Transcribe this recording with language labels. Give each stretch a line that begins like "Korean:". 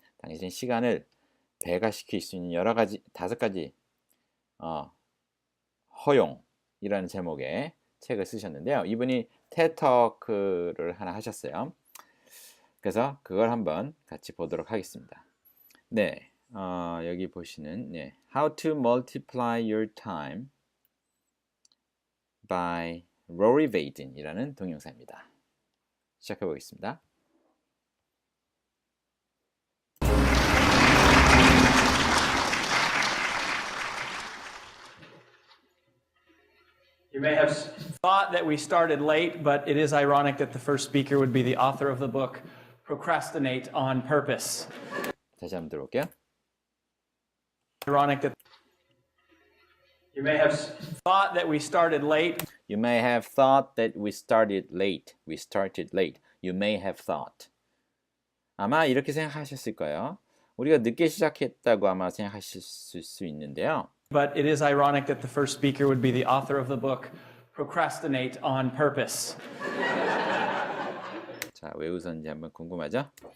Korean: 당신 시간을 배가시킬 수 있는 여러 가지, 5가지 허용이라는 제목의 책을 쓰셨는데요. 이분이 테드토크를 하나 하셨어요. 그래서 그걸 한번 같이 보도록 하겠습니다. 네, 여기 보시는
English: How to Multiply Your Time by Rory Vaden
Korean: 이라는 동영상입니다. 시작해 보겠습니다.
English: You may have thought that we started late, but it is ironic that the first speaker would be the author of the book, Procrastinate on Purpose.
Korean: 다시 한번 들어볼게요.
English: Ironic that you may have thought that we started late. You may have thought that we started late. We started late. You may have thought.
Korean: 아마 이렇게 생각하셨을 거예요. 우리가 늦게 시작했다고 아마 생각하실 수 있는데요.
English: But it is ironic that the first speaker would be the author of the book, Procrastinate on Purpose.
Korean: 자, 왜 웃었는지 한번 궁금하죠?